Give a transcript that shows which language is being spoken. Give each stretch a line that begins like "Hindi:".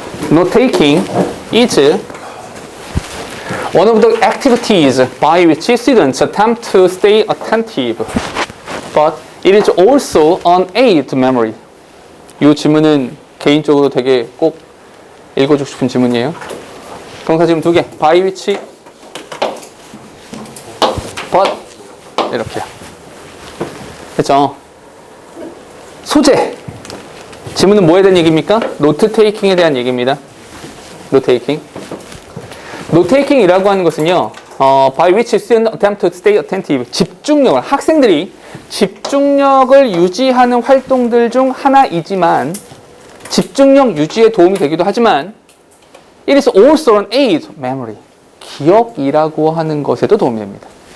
English: Note-taking is one of the activities by which students attempt to stay attentive, but it is also an aid to memory.
Korean: 이 질문은 개인적으로 되게 꼭 읽어주고 싶은 질문이에요. 동사지금 2개. by which, but 이렇게요. 그렇죠? 소재. 질문은 뭐에 대한 얘기입니까? 노트 테이킹에 대한 얘기입니다. 노트 테이킹. 노트 테이킹이라고 하는 것은요,
English: by which students attempt to stay attentive.
Korean: 집중력을, 학생들이 집중력을 유지하는 활동들 중 하나이지만, 집중력 유지에 도움이 되기도 하지만,
English: it is also an aid to memory.
Korean: 기억이라고 하는 것에도 도움이 됩니다.